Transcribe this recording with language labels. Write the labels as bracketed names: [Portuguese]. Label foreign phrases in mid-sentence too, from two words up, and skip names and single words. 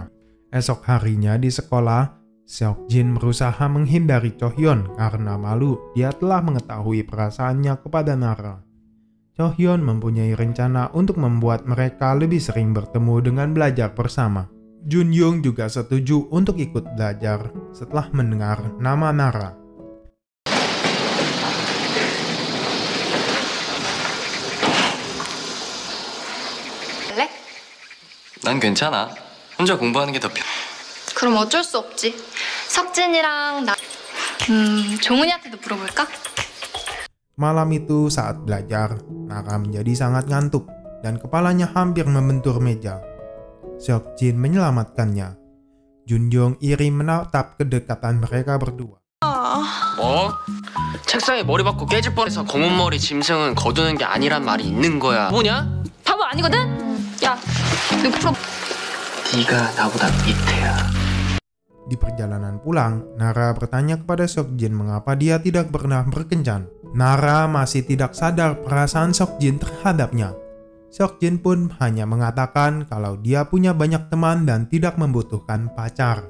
[Indonesian] Esok harinya di sekolah, Seokjin berusaha menghindari Chohyun karena malu dia telah mengetahui perasaannya kepada Nara. Chohyun mempunyai rencana untuk membuat mereka lebih sering bertemu dengan belajar bersama. Junyoung juga setuju untuk ikut belajar setelah mendengar nama Nara. [Korean] 난 괜찮아. 혼자 공부하는 게 더 편. 그럼 어쩔 수 없지. 석진이랑 나 종은이한테도 물어볼까? [Indonesian] Malam itu saat belajar, Nara menjadi sangat ngantuk dan kepalanya hampir membentur meja. Seokjin menyelamatkannya. Junyoung iri menatap kedekatan mereka berdua. [Korean] 뭐? 책상에 머리 박고 깨질 뻔해서 검은 머리 짐승은 거두는 게 아니란 말이 있는 거야. 뭐냐? 바보 아니거든? 야, 너 풀어. 네가 나보다 밑에야. [Indonesian] Di perjalanan pulang, Nara bertanya kepada Seokjin mengapa dia tidak pernah berkencan. Nara masih tidak sadar perasaan Seokjin terhadapnya. Seokjin pun hanya mengatakan kalau dia punya banyak teman dan tidak membutuhkan pacar.